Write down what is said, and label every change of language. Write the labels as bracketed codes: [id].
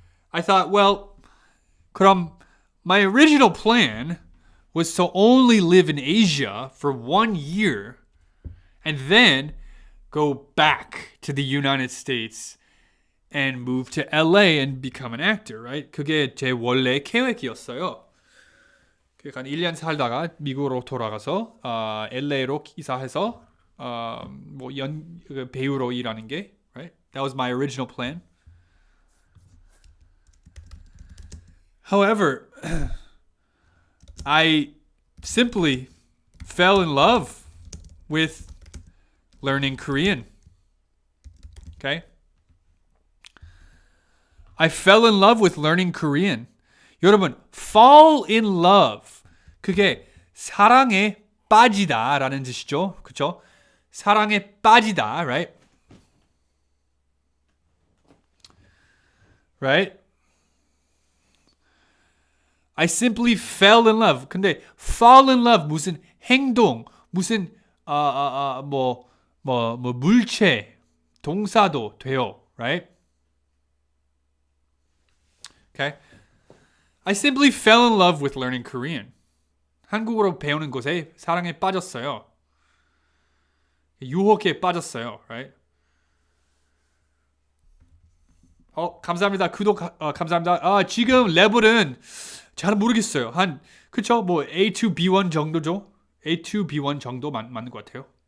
[en] I thought, well, 그럼 my original plan was to only live in Asia for 1 year and then go back to the United States and move to LA and become an actor, right? [ko] 그게 제 원래 계획이었어요. 그러니까 1년 살다가 미국으로 돌아가서 LA로 이사해서 배우로 일하는 게, right? [en] That was my original plan. However, I simply fell in love with learning Korean. Okay? I fell in love with learning Korean. 여러분, fall in love. [ko] 그게 사랑에 빠지다라는 뜻이죠. 그렇죠? 사랑에 빠지다, right? [en] Right? I simply fell in love. 근데 fall in love [ko] 무슨 행동, 무슨 물체, 동사도 돼요, [en] right? Okay. I simply fell in love with learning Korean. [ko] 한국어로 배우는 것에 사랑에 빠졌어요. 유혹에 빠졌어요, right? 감사합니다. 구독 감사합니다. 지금 레벨은 잘 모르겠어요. 그쵸? 뭐 A2 B1 정도죠. A2 B1 정도 맞는 것 같아요.